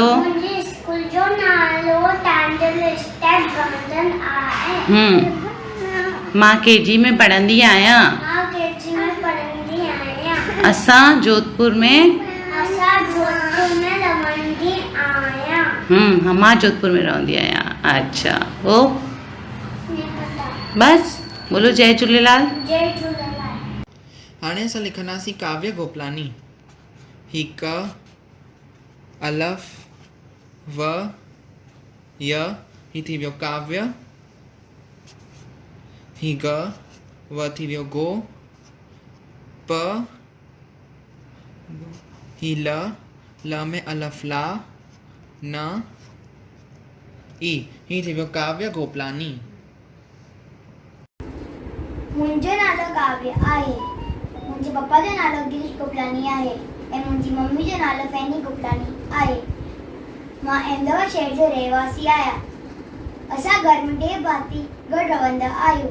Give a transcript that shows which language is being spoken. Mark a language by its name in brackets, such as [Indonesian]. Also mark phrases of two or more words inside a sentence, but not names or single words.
[Sindhi] मुंहिंजे स्कूल जो नालो टैंडल स्टेट गार्डन आहे। मां केजी में पढ़ंदी आहियां। मां केजी में पढ़ंदी आहियां। असां जोधपुर में रहंदी आहियां। मां जोधपुर में रहंदी आहियां। [Hindi] अच्छा ओ बस बोलो जय झूलेलाल। जय झूलेलाल। [Sindhi] हाणे असां लिखंदासीं काव्य गोपलानी। ही क, अलफ, व, य। ही थी वियो काव्य। ही ग, व थी वियो गो, प, ही ल में अलफ ला, न, ई। ही थी वियो काव्य गोपलानी। मुंहिंजो नालो काव्य आहे। मुंहिंजे पप्पा जो नालो गिरीश गोपलानी आहे ऐं मुंहिंजी मम्मी जो नालो फैनी गोपलानी आहे। मां अहमदाबाद शहर जो रहवासी आहियां। असां घर में 2 भाती गॾु रहंदा आहियूं।